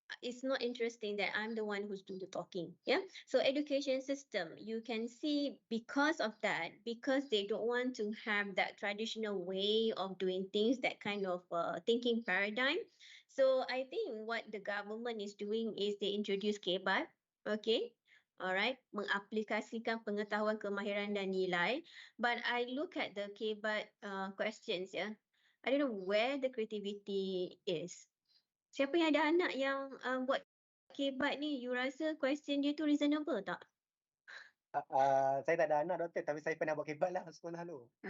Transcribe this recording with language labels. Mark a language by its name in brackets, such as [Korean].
[English] It's not interesting that I'm the one who's doing the talking. Yeah. So education system, you can see, because of that, because they don't want to have that traditional way of doing things, that kind of thinking paradigm. So I think what the government is doing is they introduce KBAT. Okay. [Malay] Alright, mengaplikasikan pengetahuan, kemahiran dan nilai. [English] But I look at the KBAT questions, yeah. I don't know where the creativity is. [Malay] Siapa yang ada anak yang buat KBAT ni, you rasa question dia tu reasonable tak? Saya tak ada anak, doktor, tapi saya pernah buat kebat lah sekolah tu.